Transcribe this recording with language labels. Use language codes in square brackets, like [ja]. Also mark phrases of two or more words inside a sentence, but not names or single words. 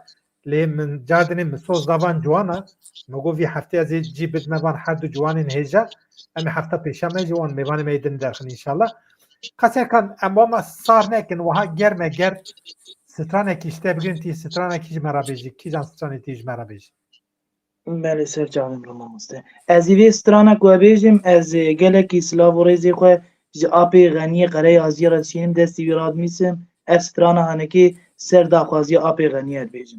[ku] Lê min cardinê min soz davan ciwana me got vî heftê ez ê cî bidme van her du ciwanên hêja em ê hefta pêşa me jî wan mêvanê me din derxin înşallah. Kaserkan em wama sar nekin wiha germe ger stranekî ji te bigrin tî stranekî ji me re bêjî kîjan stranê tî ji me re bêjî. [ckb] بله سەرچاوم بڵ مامۆستا [ku] ez ê vê strana ku bêjim ez gelekî silav û rêzê xwe ji apê xeniyê qereyê azîya re dişînim destî wî radimîsim ev strana henekê ser daxwaziya apê xeniyê bêjim